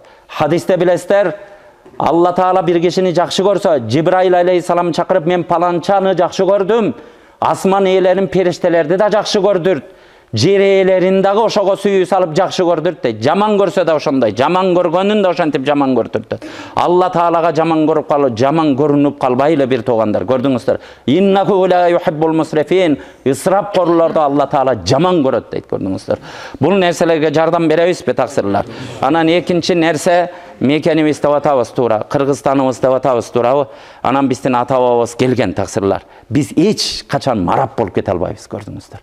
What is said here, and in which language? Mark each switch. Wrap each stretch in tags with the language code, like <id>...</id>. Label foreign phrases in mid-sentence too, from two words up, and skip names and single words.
<ky>Хадисте билесиздер, Алла Таала бир кишини жакшы көрсө, Жибраил алейхиссалам чакырып, мен паланчаны жакшы көрдүм, асман ээлерин, периштелерди да жакшы көрдүрт, жер ээлерин дагы ошого сүйүү салып жакшы көрдүрт дейт. Жаман көрсө да ошондой, жаман көргөнүн да ошентип жаман көрдүрт. Алла Таалага жаман көрүп калып, жаман көрүнүп калбайлы бир туугандар, көрдүңүздөр.</ky> <ar>إنه لا يحب المسرفين.</ar> <ky>Ысырап корлорду Алла Таала жаман көрөт дейт, көрдүңүздөр. Бул нерселерге жардам беребизби, таксырлар? Анан экинчи нерсе, мекенибиз деп атабыз туура, Кыргызстаныбыз деп атабыз туурабы? Анан биздин ата бабабыз келген, таксырлар. Биз эч качан араб болуп кете албайбыз, көрдүңүздөр.</ky>